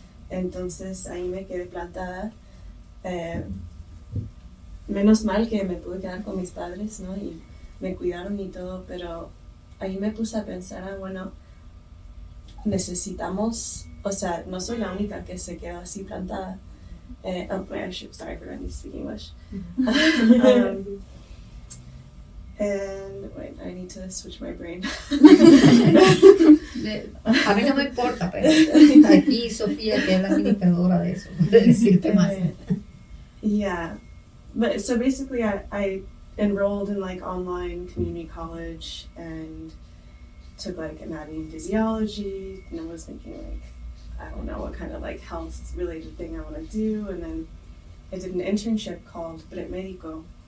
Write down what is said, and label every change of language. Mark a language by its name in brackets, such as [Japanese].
[Spanish] Entonces ahí me quedé plantada. Menos mal que me pude quedar con mis padres, ¿no? Y me cuidaron y todo, pero ahí me puse a pensar, bueno, necesitamos, o sea, no soy la única que se quedó así plantada. [English] Sorry for not speaking English. And wait, I need to switch my brain. [Spanish] A mí no me importa, pero aquí Sofía, que es la administradora de eso, de decirte más. [English] Yeah, but so basically I enrolled in like online community college and took like anatomy and physiology, and I was thinking like, I don't know what kind of like health related thing I want to do, and then I did an internship called Médico.